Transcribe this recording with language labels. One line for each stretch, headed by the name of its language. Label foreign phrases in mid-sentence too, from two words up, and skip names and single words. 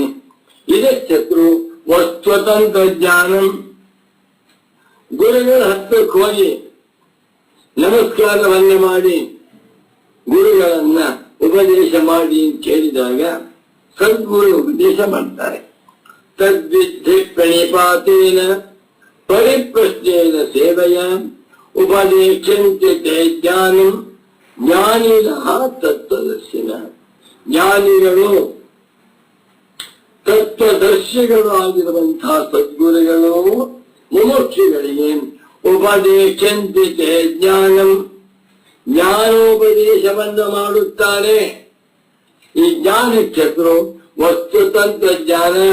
Kannada: ಇದಕ್ಕೆ ವಸ್ತುತಂತ್ರ ಜ್ಞಾನಂ. ಗುರುಗಳ ಹತ್ತಕ್ಕೆ ಹೋಗಿ ನಮಸ್ಕಾರವನ್ನ ಮಾಡಿ ಗುರುಗಳನ್ನ ಉಪದೇಶ ಮಾಡಿ ಅಂತ ಕೇಳಿದಾಗ ಸದ್ಗುರು ಉಪದೇಶ ಮಾಡ್ತಾರೆ.
Sanskrit: ತದ್ವಿದ್ಧಿ ಪ್ರಣಿಪಾತೇನ ಪರಿಪ್ರಶ್ನೇನ ಸೇವೆಯ ಉಪದೇಶಂತೆ ಜ್ಞಾನಂ ಜ್ಞಾನಿನಃ ತತ್ವದರ್ಶಿನ.
Kannada: ಜ್ಞಾನಿಗಳು ತತ್ವದರ್ಶಿಗಳು ಆಗಿರುವಂತಹ ಸದ್ಗುರುಗಳು ಮುಮುಕ್ಷುಗಳಿಗೆ
Sanskrit: ಉಪದೇಶಂತೆ ಜ್ಞಾನಂ
Kannada: ಜ್ಞಾನೋಪದೇಶವನ್ನು ಮಾಡುತ್ತಾರೆ. ಈ ಜ್ಞಾನಕ್ಕೆ ವಸ್ತುತಂತ್ರ ಜ್ಞಾನ.